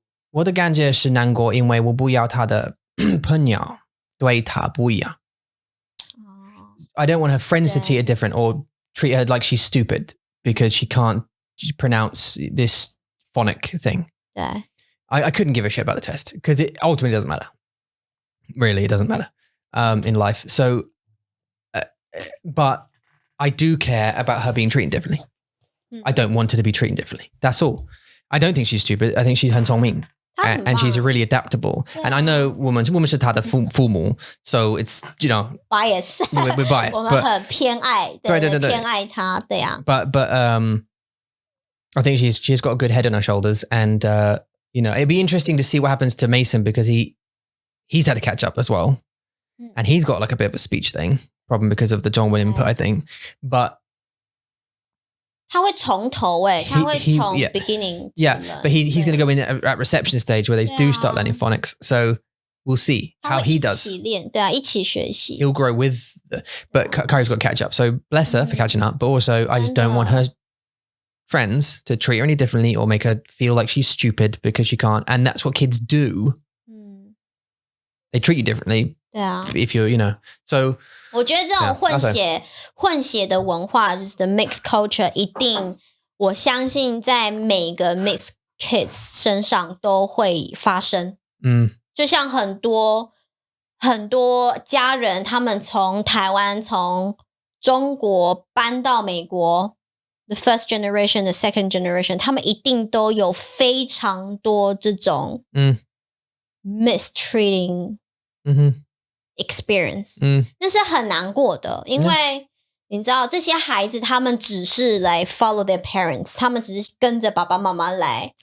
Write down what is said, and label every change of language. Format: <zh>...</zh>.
<zh>我的感觉是难过，因为我不要他的朋友对他不一样。</zh> <en>I don't want her friends to treat her different or treat her like she's stupid because she can't pronounce this phonic thing.</en> <zh>对。</zh> <en>I couldn't give a shit about the test because it ultimately doesn't matter. Really, it doesn't matter in life. So, but I do care about her being treated differently. I don't want her to be treated differently. That's all. I don't think she's stupid. I think she's</en> <zh>很聪明</zh> <en>and she's really adaptable. And I know</en> <zh>我们是她的父母</zh> <en>so it's, you know, bias. We're biased.</en> <zh>我们很偏爱，对，偏爱她，对啊。</zh> <en>But I think she's got a good head on her shoulders, and you know, it'd be interesting to see what happens to Mason because he's had to catch up as well, and he's got like a bit of a speech thing problem because of the John William input, I think. But</en> <zh>他会从头他会从 beginning.</zh> <en>Yeah, but he's going to go in at reception stage where they do start learning phonics. So we'll see how he does.</en> <zh>一起练，对啊，一起学习。</zh> <en>He'll grow with, but Kyrie's got to catch up. So bless her for catching up, but also I just don't want her friends to treat her any differently or make her feel like she's stupid because she can't. And that's what kids do. They treat you differently.</en> <zh>对啊。</zh> <en>If you're, you know, so.</en> <zh>我觉得这种混血的文化，就是</zh> <en>the mixed culture，</en> <zh>一定我相信在每个 mixed kids 身上都会发生。就像很多家人，他们从台湾、从中国搬到美国 ，</zh> <en>the first generation, the second generation，</en> <zh>他们一定都有非常多这种mistreating experience，那是很难过的，因为你知道这些孩子他们只是来</zh> <en>follow their parents，</en> <zh>他们只是跟着爸爸妈妈来，</zh>